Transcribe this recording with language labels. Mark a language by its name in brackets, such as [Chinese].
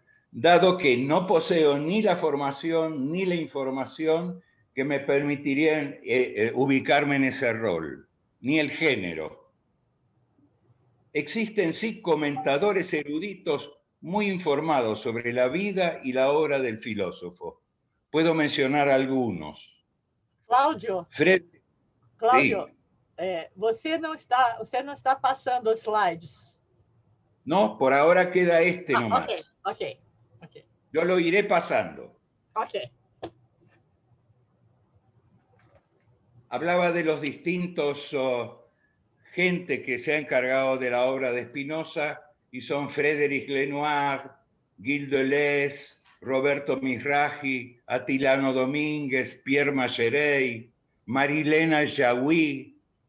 [Spanish] Dado que no poseo ni la formación ni la información que me permitirían ubicarme en ese rol, ni el género. Existen sí comentadores eruditos muy informados sobre la vida y la obra del filósofo. Puedo mencionar algunos. [Portuguese] Cláudio, Cláudio, você não está passando os slides. [Spanish] No, por ahora queda este nomás. Ok. Yo lo iré pasando. Ok. Hablaba de los distintos gente que se ha encargado de la obra de Spinoza y son Frédéric Lenoir, Gilles Deleuze, Roberto Mizrahi, Atilano Domínguez, Pierre Macherey, Marilena Jaoui.